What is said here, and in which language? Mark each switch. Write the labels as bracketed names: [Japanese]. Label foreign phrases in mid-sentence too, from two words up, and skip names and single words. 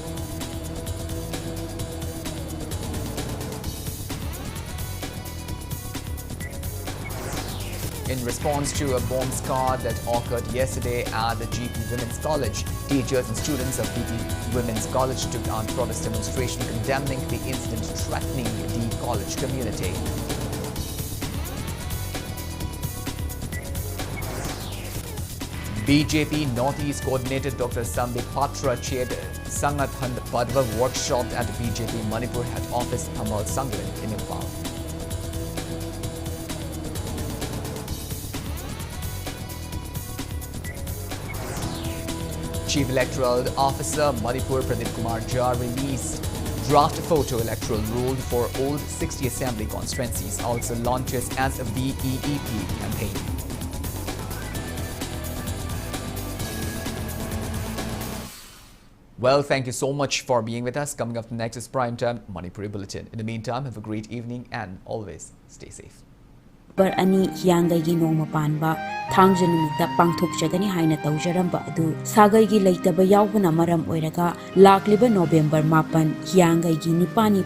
[English] In response to a bomb squad that occurred yesterday at the GP Women's College, teachers and students of GP Women's College took on protest demonstration condemning the incident threatening the college community. BJP Northeast Coordinator Dr. Sambit Patra chaired Sangat Hand Padwa workshop at BJP Manipur head office Thamal Sangrin in Imphal. Chief Electoral Officer Manipur Pradeep Kumar Jha released draft photo electoral rule for all 60 assembly constituencies, also launches as a BEEP campaign. Well, thank you so much for being with us. Coming up next is Primetime Manipuri Bulletin. In the meantime, have a great evening and always stay safe. [Manipuri] Bar ani hiyangai gi nongma panba thangja numita pangthokchadani haina tawjaramba adu sagai gi leitaba yawbana maram oiraga lakliba November 8 hiyangai gi nipani